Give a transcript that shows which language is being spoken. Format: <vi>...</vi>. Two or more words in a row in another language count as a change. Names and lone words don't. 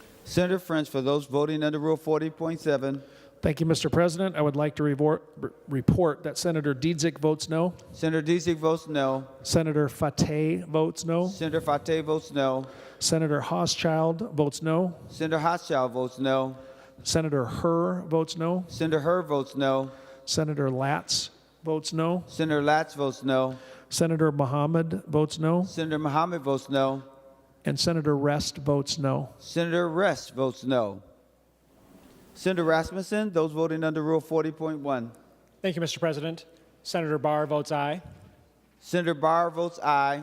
<en>Senator French, for those voting under Rule 40.7. Thank you, Mr. President. I would like to report that Senator Dietzick votes no. Senator Dietzick votes no. Senator Fateh votes no. Senator Fateh votes no. Senator Hoschild votes no. Senator Hoschild votes no. Senator Herr votes no. Senator Herr votes no. Senator Latz votes no. Senator Latz votes no. Senator Mohammed votes no. Senator Mohammed votes no. And Senator Rest votes no. Senator Rest votes no. Senator Rasmussen, those voting under Rule 40.1. Thank you, Mr. President. Senator Barr votes aye. Senator Barr votes aye.</en>